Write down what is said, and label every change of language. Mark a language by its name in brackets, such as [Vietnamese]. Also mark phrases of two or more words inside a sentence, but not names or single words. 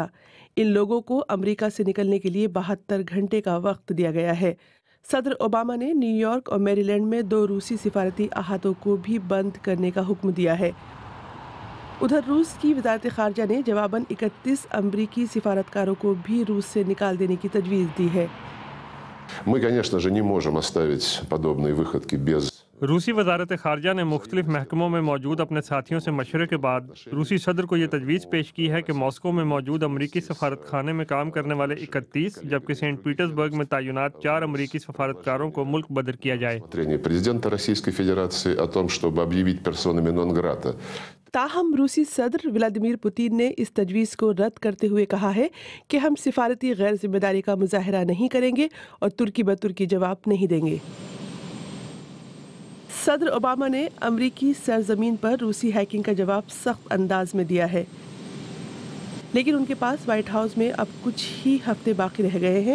[Urdu] ان لوگوں کو امریکہ سے نکلنے کے لیے 72 گھنٹے کا وقت دیا گیا ہے۔ صدر اوباما نے نیو یارک اور میری لینڈ میں 2 روسی سفارتی احاطوں کو بھی بند کرنے کا حکم دیا ہے۔ ادھر روس کی وزارت خارجہ نے جواباً 31 امریکی سفارتکاروں کو بھی روس سے نکال دینے کی تجویز دی ہے۔ [Russian] Мы, конечно же, не можем оставить подобные выходки без... [Urdu] روسی وزارت خارجہ نے مختلف محکموں میں موجود اپنے ساتھیوں سے مشورے کے بعد روسی صدر کو یہ تجویز پیش کی ہے کہ ماسکو میں موجود امریکی سفارت خانے میں کام کرنے والے 31 جبکہ سینٹ پیٹرز برگ میں تعینات 4 امریکی سفارتکاروں کو ملک بدر کیا جائے۔ [Russian] Президента Российской Федерации о том, чтобы объявить персонами нон грата. [Urdu] تاہم روسی صدر ولادیمیر پوتین نے اس تجویز کو رد کرتے ہوئے کہا ہے کہ ہم سفارتی غیر ذمہ داری کا مظاہرہ نہیں کریں گے اور ترکی بترکی جواب نہیں دیں گے۔ صدر اوباما نے امریکی سرزمین پر روسی ہیکنگ کا جواب سخت انداز میں دیا ہے، لیکن ان کے پاس وائٹ ہاؤس میں اب کچھ ہی ہفتے باقی رہ گئے ہیں۔